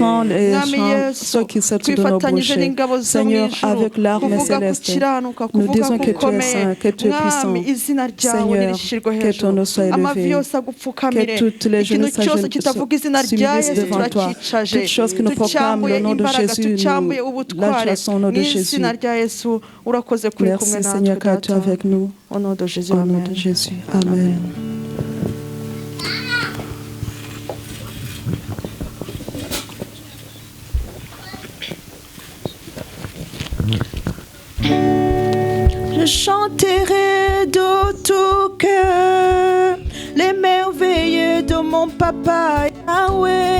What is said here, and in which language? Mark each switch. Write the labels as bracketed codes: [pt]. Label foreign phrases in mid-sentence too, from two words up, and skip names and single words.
[rw] Mwami Yesu, twifatanyije n'ingabo zo mu ijuru kuvuga gukiranuka, kuvuga gukomeye. Mwami, izina ryawe nirishirwe hejuru, amavi yose agupfukamire. Ikintu cyose kitavuga izina rya Yesu turakicaje, tucyambuye imbaraga, tucyambuye ubutware mu izina rya Yesu. Urakoze kuri kumwe natwe Data. [fr] Au nom de Jésus, amen. Je chanterai de tout cœur les merveilles de mon papa Yahweh.